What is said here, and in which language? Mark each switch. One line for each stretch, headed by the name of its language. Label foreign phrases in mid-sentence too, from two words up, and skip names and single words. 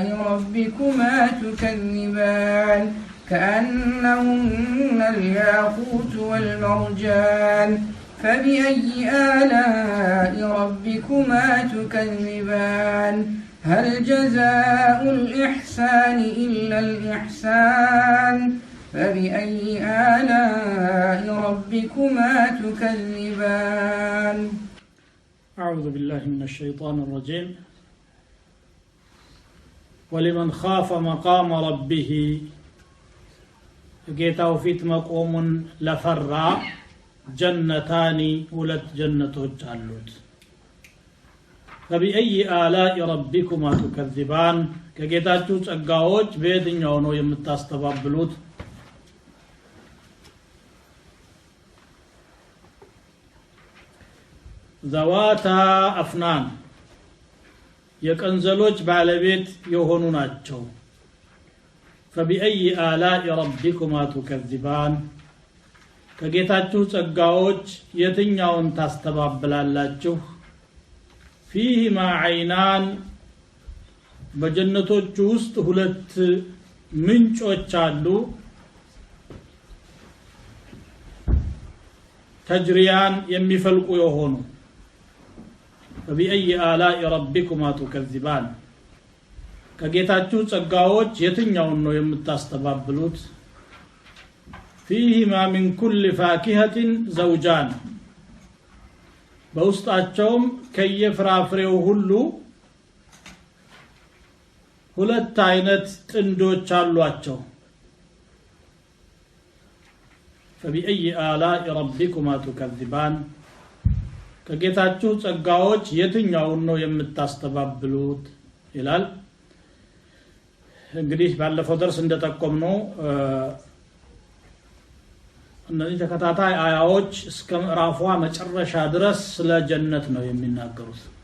Arabic: ربكما تكذبان كأنهن الياقوت والمرجان فبأي آلاء ربكما تكذبان هل جزاء الإحسان إلا الإحسان فبأي آلاء ربكما تكذبان. أعوذ بالله من الشيطان الرجيم. ولمن خاف مقام ربه
Amharic: ጌታው ፊት መቆሙን ለፈራ ጀነታኒ ሁለት ጀነቶች አሉት።
Arabic: فبأي آلاء ربكما تكذبان
Amharic: ከጌታችሁ ጸጋዎች በየትኛው ነው የምታስተባብሉት?
Arabic: ذواتا أفنان
Amharic: የቀንዘሎች ባለቤት የሆኑ ናቸው።
Arabic: فبأي آلاء ربكما تكذبان
Amharic: ከጌታችሁ ጸጋዎች የትኛውን ታስተባብላላችሁ?
Arabic: فيهما عينان
Amharic: በጀነቶቹ ውስጥ ሁለት ምንጮች አሉ። ተጅሪያን የሚፈልቁ የሆኑ
Arabic: فبأي آلاء ربكما تكذبان
Amharic: ከጌታችሁ ጸጋዎች የትኛውን ነው የምታስተባብሉት?
Arabic: فيهما من كل فاكهة زوجان
Amharic: በውስጣቸውም ከየፍራፍሬው ሁሉ ሁለት አይነት ጥንዶች አሏቸው።
Arabic: فبأي آلاء ربكما تكذبان
Amharic: ከጌታችሁ ጸጋዎች የትኛውን ነው የምታስተባብሉት ይላል። እንግዲህ ባለፈው ደርስ እንደተጠቆምነው እነዚህ ተከታታይ አያዎች እስከ ምዕራፏ መጨረሻ ድረስ ስለ ጀነት ነው የሚናገሩት።